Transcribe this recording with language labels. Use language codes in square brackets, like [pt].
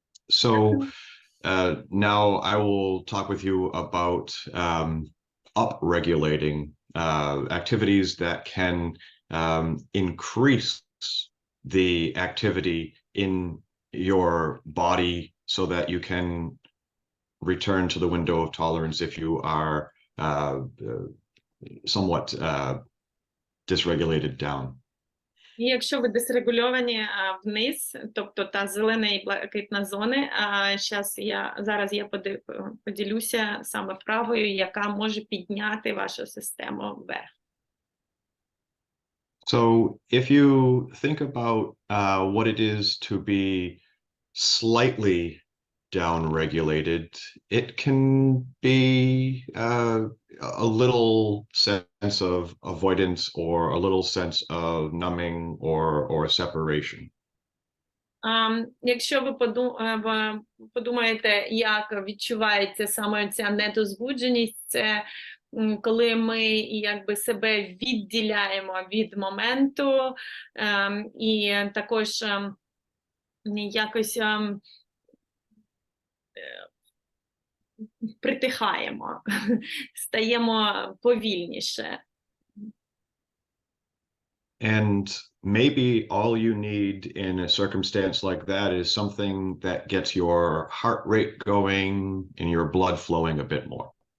[en] So now I will talk with you about upregulating activities that can increase the activity in your body so that you can return to the window of tolerance if you are somewhat dysregulated down. [uk] І якщо ви дисрегульовані вниз, тобто та зелена і блакитна зони, зараз я поділюся саме вправою, яка може підняти вашу систему вверх. [en] So if you think about what it is to be slightly down-regulated, it can be a little sense of avoidance or a little sense of numbing or separation. [uk] Якщо ви подумаєте, як відчувається саме ця недозбудженість, це коли ми якби себе відділяємо від моменту і також якось притихаємо, стаємо повільніше. [en] And maybe all you need in a circumstance like that is something that gets your heart rate going and your blood flowing a bit more.